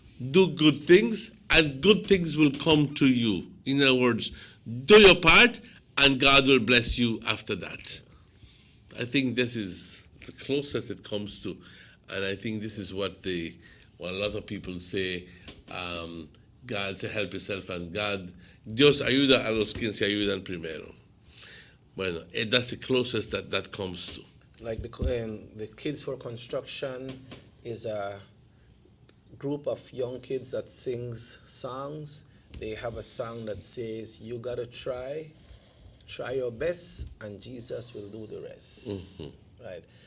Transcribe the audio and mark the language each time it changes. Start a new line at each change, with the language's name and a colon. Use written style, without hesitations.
English: Do good things, and good things will come to you. In other words, do your part, and God will bless you after that. I think this is the closest it comes to, and I think this is what a lot of people say. God say, help yourself, and God,
Spanish: Dios ayuda a los que se ayudan primero.
English: Bueno, that's the closest that comes to. Like the Kids for Construction is a group of young kids that sings songs. They have a song that says, you gotta try your best, and Jesus will do the rest. Mm-hmm. Right.